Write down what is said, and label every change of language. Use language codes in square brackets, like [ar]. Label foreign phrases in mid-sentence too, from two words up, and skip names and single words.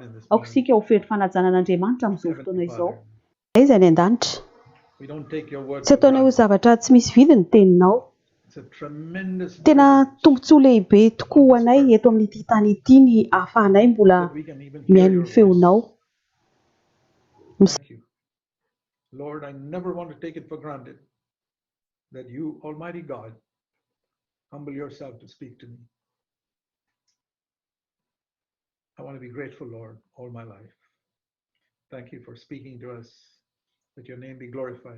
[mg] Aoka isika ho feno fanajanan'Andriamanitra amin'izao fotoana izao. Aiza ny an-danitra? Tsy ataonao ho zavatra tsy misy vidiny teninao. Tena tombontsoa lehibe tokoa ho anay eto amin'ity tany ity ny ahafahanay mbola mihaino ny feonao. [en] Lord, I never want to take it for granted that you, Almighty God, humble yourself to speak to me. I want to be grateful, Lord, all my life. Thank you for speaking to us. Let your name be glorified.